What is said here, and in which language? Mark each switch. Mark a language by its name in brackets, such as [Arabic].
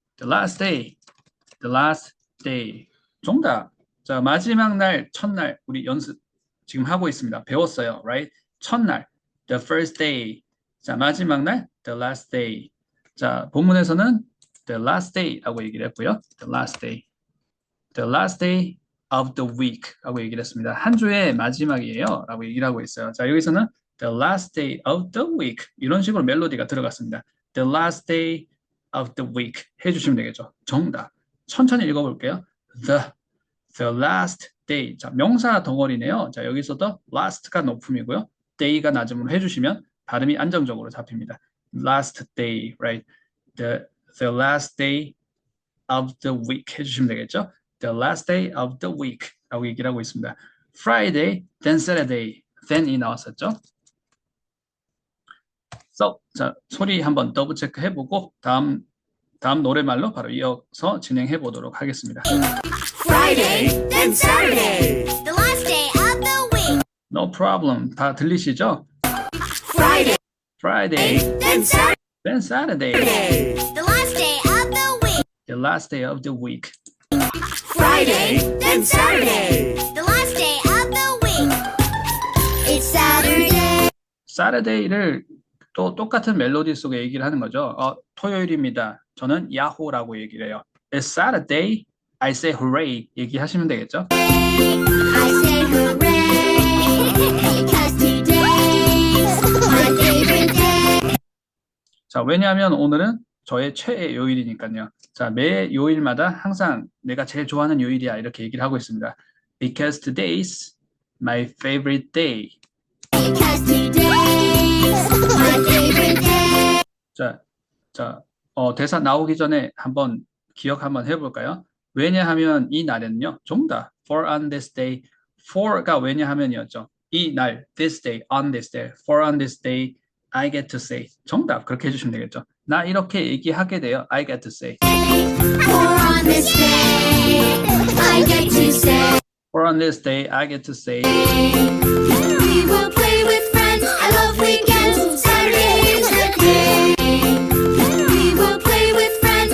[English] The last day. The last day. 정답. [Korean] 자, 마지막 날, 첫날 우리 연습 지금 하고 있습니다. 배웠어요. [English] Right? [Korean] 첫날. [English] The first day. [Korean] 자, 마지막 날. [English] The last day. [Korean] 자, 본문에서는 the last day라고 얘기를 했고요. [English] The last day. The last day of the week [Korean] 라고 얘기를 했습니다. 한 주의 마지막이에요. 라고 얘기를 하고 있어요. 자, 여기서는 [English] the last day of the week. [Korean] 이런 식으로 멜로디가 들어갔습니다. [English] The last day of the week [Korean] 해주시면 되겠죠. 정답. 천천히 읽어볼게요. [English] The last day. [Korean] 자, 명사 덩어리네요. 자, 여기서도 last가 높음이고요. day가 낮음으로 해주시면 발음이 안정적으로 잡힙니다. [English] Last day, right? The last day of the week [Korean] 해주시면 되겠죠? [English] The last day of the week [Korean] 라고 얘기를 하고 있습니다. [English] Friday, then Saturday, then이 나왔었죠? [Korean] So, 자, 소리 한번 더블 체크 해보고 다음 노래말로 바로 이어서 진행해 보도록 하겠습니다. [English] Friday, then Saturday. The last day of the week. No problem. [Korean] 다 들리시죠? [English] Friday, Friday, then Saturday. then Saturday, The last day of the week. the last day of the week. Friday, then Saturday. The last day of the week. It's Saturday. [Korean] Saturday를 또 똑같은 멜로디 속에 얘기를 하는 거죠. 토요일입니다. 저는 야호라고 얘기를 해요. [English] It's Saturday. I say hooray. [Korean] 얘기하시면 되겠죠. [English] I say hooray because today's my favorite day. [Korean] 자, 왜냐하면 오늘은 저의 최애 요일이니까요. 자, 매 요일마다 항상 내가 제일 좋아하는 요일이야. 이렇게 얘기를 하고 있습니다. [English] Because today's my favorite day. Because today's my favorite day. [Korean] 자, 대사 나오기 전에 한번 기억 한번 해볼까요? 왜냐하면 이 날에는요, 전부 다 [English] for on this day, [Korean] for가 왜냐하면이었죠. 이 날, [English] this day, on this day, for on this day, I get to say. [Korean] 정답 그렇게 해주시면 되겠죠. 나 이렇게 얘기하게 돼요. [English] I get to say. For on this day, I get to say. For on this day, I get to say. We will play with friends. I love weekends. Saturday is the day. We will play with friends.